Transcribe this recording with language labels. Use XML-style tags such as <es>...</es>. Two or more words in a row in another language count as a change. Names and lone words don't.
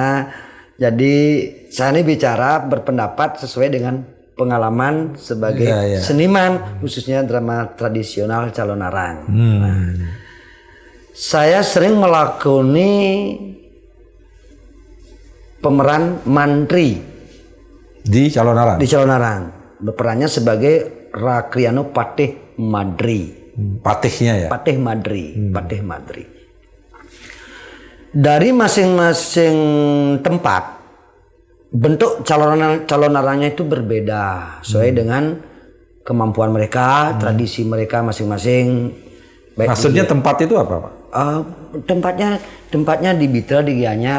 <id>Jadi saya ini bicara berpendapat sesuai dengan pengalaman sebagai seniman, khususnya drama tradisional calon narang. Nah, saya sering melakoni pemeran mantri di calon narang. Di calon narang, berperannya sebagai Rakriano Patih Madri. Patihnya ya. Patih Madri, Patih Madri. Dari masing-masing tempat bentuk calon narangnya itu berbeda sesuai dengan kemampuan mereka, tradisi mereka masing-masing. Maksudnya tempat itu apa, Pak? Tempatnya di Bitra, di Gianyar.</id>